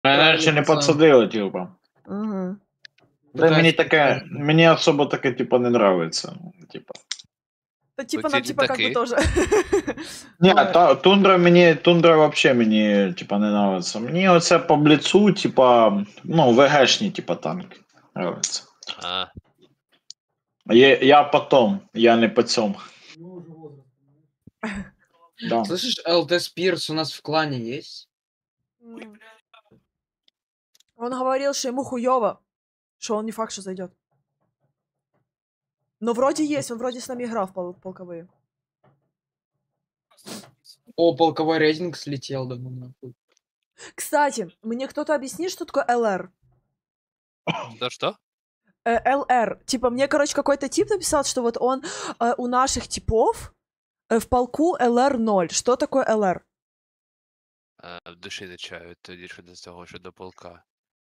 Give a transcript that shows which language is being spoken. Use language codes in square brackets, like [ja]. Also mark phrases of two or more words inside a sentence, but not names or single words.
[uk] Мене ще не підсадили, типа. Угу. Да мені таке, мені особо таке, типа, не нравиться. Типа. Та типа Оці [ru] нам типа как бы [uk] літаки. [ru] тоже. [uk] Ні, тундра вообще мені, типа, не нравится. Мені оце по бліцу, типа, ну, ВГшні, типа, танки нравится. А, Я потом, я не по цьому. Да. [ru] Слышишь, ЛТ Спирс у нас в клане есть? Он говорил, что ему хуёво, что он не факт, что зайдет. Но вроде есть, он вроде с нами играл в полковые. О, полковой рейтинг слетел, да ну нахуй. Кстати, мне кто-то объяснит, что такое ЛР? да что? ЛР. Типа, мне, короче, какой-то тип написал, что вот он у наших типов в полку ЛР 0. Что такое ЛР? [uk] В душі не чаю, тоді що до цього, що до полка.